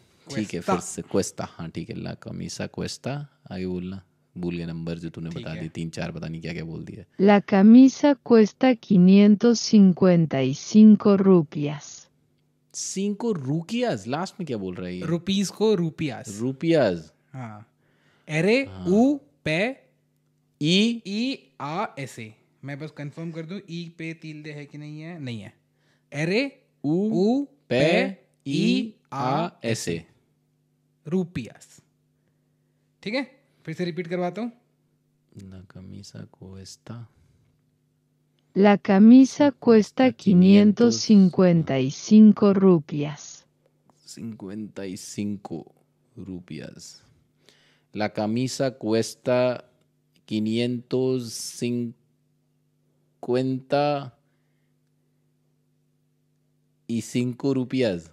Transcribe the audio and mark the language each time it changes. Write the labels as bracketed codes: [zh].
[hi] ठीक है, फिर से क्वेस्टा, हाँ ठीक है, [es] ला कमीसा क्वेस्टा, [hi] आगे बोलना, भूल गया नंबर जो तूने बता दी, 3-4 पता नहीं क्या क्या बोल दिया। [es] La camisa cuesta 555 rupias. [hi] 5 रुकियाज, last में क्या बोल रहा है ये? रुपीस को रुपियास। रुपियाज, हाँ, एरे उ पे ई आ ऐसे, मैं बस कंफर्म कर दूं ई पे तिल्दे है कि नहीं है, नहीं है। एरे उ पे ई आ ऐसे, रुपियास। ठीक है, फिर से रिपीट करवाता हूँ। [es] La camisa cuesta La camisa cuesta 555 rupias. 55 rupias. La camisa cuesta 555 rupias.